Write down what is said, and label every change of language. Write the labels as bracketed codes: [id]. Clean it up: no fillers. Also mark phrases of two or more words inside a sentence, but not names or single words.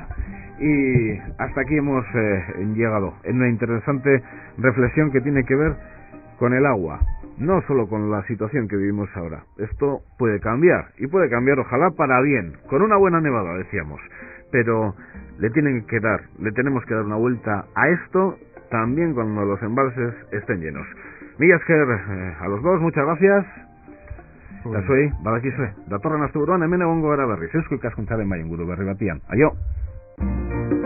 [es] Y hasta aquí hemos llegado en una interesante reflexión que tiene que ver con el agua, no solo con la situación que vivimos ahora. Esto puede cambiar, y puede cambiar ojalá para bien, con una buena nevada, decíamos, pero le tenemos que dar una vuelta a esto también cuando los embalses estén llenos. [eu] Mila esker [es] a los dos, muchas gracias. [eu] Eta zuei, badakizue, datorren asteburuan hemen egongo gara berriz, Eusko Ikaskuntzaren bai inguru berri batian. Aio!